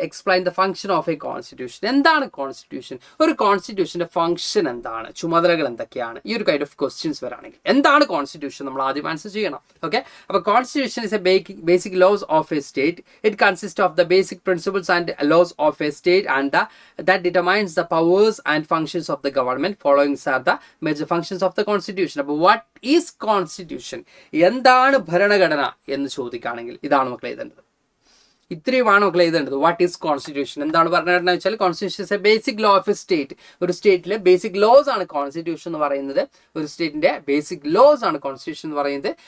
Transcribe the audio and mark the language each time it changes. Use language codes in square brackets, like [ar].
[en] Explain the function of a constitution. [ml] എന്താണ് constitution, ഒരു കോൺസ്റ്റിറ്റ്യൂഷന്റെ function എന്താണ്, ചുമതലകൾ എന്തൊക്കെയാണ്, ഈ ഒരു കൈൻഡ് ഓഫ് ക്വസ്റ്റ്യൻസ് വരാണെങ്കിൽ എന്താണ് കോൺസ്റ്റിറ്റ്യൂഷൻ നമ്മൾ ആദ്യം ആൻസർ ചെയ്യണം. [en] Okay, അപ്പോൾ constitution is a basic laws of a state. It consist of the basic principles and laws of a state and that determines the powers and functions of the government. Following are the major functions of the constitution. [ml] അപ്പോൾ [en] what is constitution, [ml] എന്താണ് ഭരണഘടന എന്ന് ചോദിക്കുകയാണെങ്കിൽ ഇതാണ് മക്കൾ എഴുതേണ്ടത്. ഇത്രയുമാണ് മക്കൾ എഴുതേണ്ടത്. [en] what is constitution, [ml] എന്താണ് ഭരണഘടന വെച്ചാൽ, [en] Constitution is a basic law of a state. [ml] ഒരു സ്റ്റേറ്റിലെ ബേസിക് ലോസ് ആണ് കോൺസ്റ്റിറ്റ്യൂഷൻ എന്ന് പറയുന്നത്. ഒരു സ്റ്റേറ്റിന്റെ ബേസിക് ലോസ് ആണ് കോൺസ്റ്റിറ്റ്യൂഷൻ എന്ന് പറയുന്നത്.